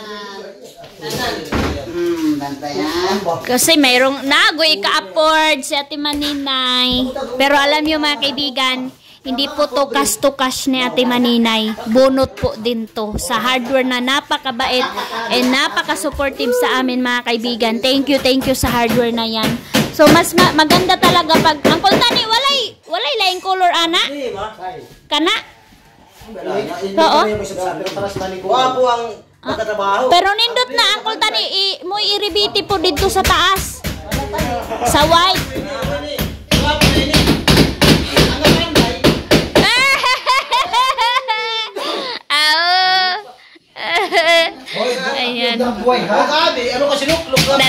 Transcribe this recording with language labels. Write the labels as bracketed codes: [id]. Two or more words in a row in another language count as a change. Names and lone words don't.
[tl] Kasi mayroong nagoy ka-afford si Ate Maninay. Pero alam niyo mga kaibigan, hindi po to cash ni Ate Maninay. Bunot po din to sa hardware na napakabait and napaka-supportive sa amin mga kaibigan. [en] Thank you [tl] sa hardware na yan. So mas maganda talaga pag Uncle Tani, [ceb] walay laing color ana? Kana? Oo. Pero nindot na Uncle Tani, mo i-rebiti [tl] po dito [ceb] sa taas. [tl] Sa white. Ayan. Ano kasi lukluk?